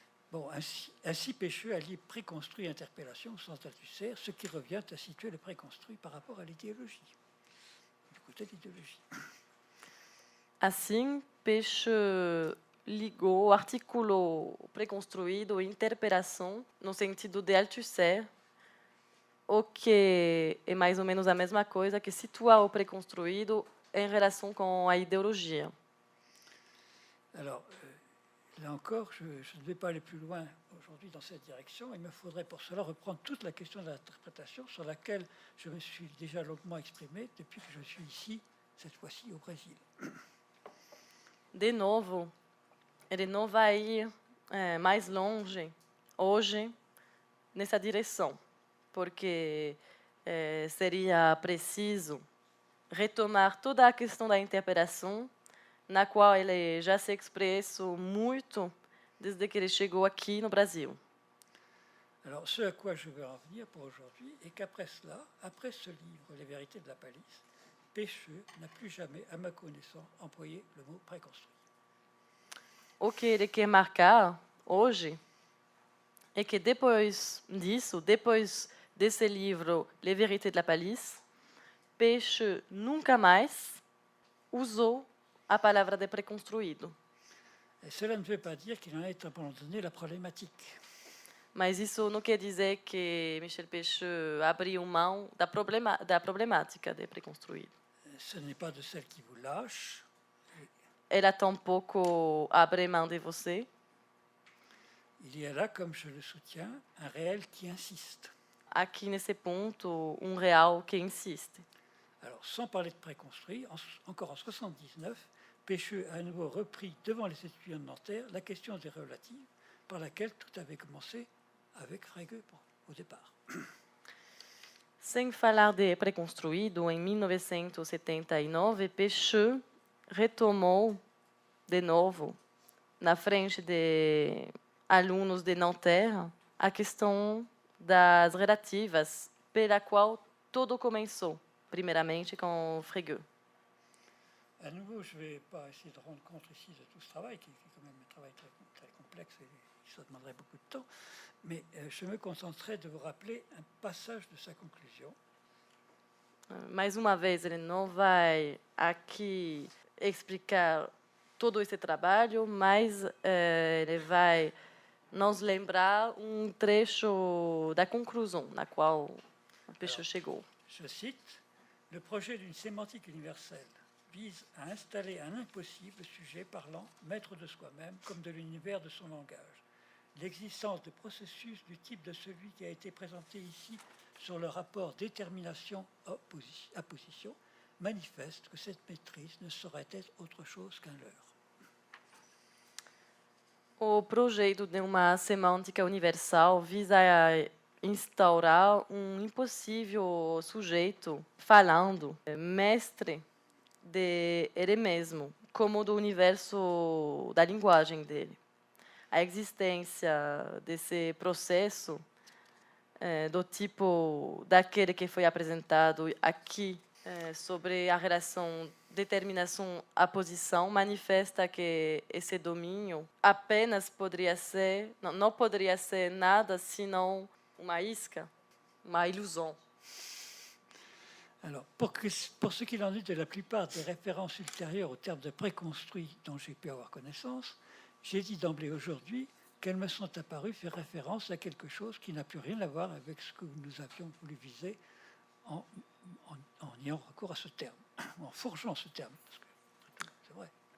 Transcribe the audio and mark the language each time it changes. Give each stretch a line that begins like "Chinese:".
French: Bon, ainsi Pêcheux allie préconstruit et interpellation au sens d'Althusser, ce qui revient à situer le préconstruit par rapport à l'idéologie, du côté de l'idéologie.
Portuguese: Assim, Pêcheux ligou, articulou o preconstruído e interpelação no sentido de Althusser, o que é mais ou menos a mesma coisa que situar o preconstruído em relação com a ideologia.
French: Alors, Là encore, je ne vais pas aller plus loin aujourd'hui dans cette direction. Il me faudrait pour cela reprendre toute la question de l'interprétation sur laquelle je me suis déjà longuement exprimé depuis que je suis ici, cette fois-ci au Brésil.
Portuguese: De novo, ele não vai ir mais longe hoje nessa direção, porque seria preciso retomar toda a questão da interpretação, na qual ele já se expressou muito desde que ele chegou aqui no Brasil.
French: Alors, ce à quoi je veux en venir pour aujourd'hui est qu'après cela, après ce livre, Les vérités de la palisse, Pêcheux n'a plus jamais, à ma connaissance, employé le mot préconstruit.
Portuguese: O que ele quer marcar hoje é que depois disso, depois desse livro Les vérités de la palisse, Pêcheux nunca mais usou a palavra de préconstruído.
French: Et cela ne veut pas dire qu'il en est abandonné la problématique.
Portuguese: Mas isso não quer dizer que Michel Pêcheux abriu mão da problemática de préconstruído.
French: Ce n'est pas de celle qui vous lâche.
Portuguese: Ela tampouco abre mão de você.
French: Il y a là, comme je le soutiens, un réel qui insiste.
Portuguese: Aqui nesse ponto, real que insiste.
French: Alors, sans parler de préconstruit, encore en 1979, Pêcheux a à nouveau repris devant les étudiants de Nanterre la question des relatives, par laquelle tout avait commencé avec Frege au départ.
Portuguese: Sem falar de préconstruído, em 1979, Pêcheux retomou de novo, na frente de alunos de Nanterre, a questão das relativas, pela qual tudo começou, primeiramente com Frege.
French: À nouveau, je ne vais pas essayer de rendre compte ici de tout ce travail, qui est quand même un travail très complexe et ça demanderait beaucoup de temps, mais je me contenterai de vous rappeler un passage de sa conclusion.
Portuguese: Mais uma vez, ele não vai aqui explicar todo esse trabalho, mas ele vai nos lembrar trecho da conclusão na qual Pêcheux chegou.
French: Je cite, « Le projet d'une sémantique universelle vise à installer un impossible sujet parlant, maître de soi-même, comme de l'univers de son langage. L'existence de processus du type de celui qui a été présenté ici sur le rapport détermination-apposition manifeste que cette maîtrise ne saurait être autre chose qu'un leurre. »
Portuguese: O projeto de uma semântica universal visa instaurar impossível sujeito falando, mestre de ele mesmo, como do universo da linguagem dele. A existência desse processo do tipo daquele que foi apresentado aqui sobre a relação determinação-aposição manifesta que esse domínio apenas poderia ser, não poderia ser nada senão uma isca, uma ilusão.
French: Alors, pour ce qu'il en est de la plupart des références ultérieures au terme de préconstruit dont j'ai pu avoir connaissance, j'ai dit d'emblée aujourd'hui qu'elles me sont apparues faire référence à quelque chose qui n'a plus rien à voir avec ce que nous avions voulu viser en ayant recours à ce terme, en forgeant ce terme, parce que c'est vrai.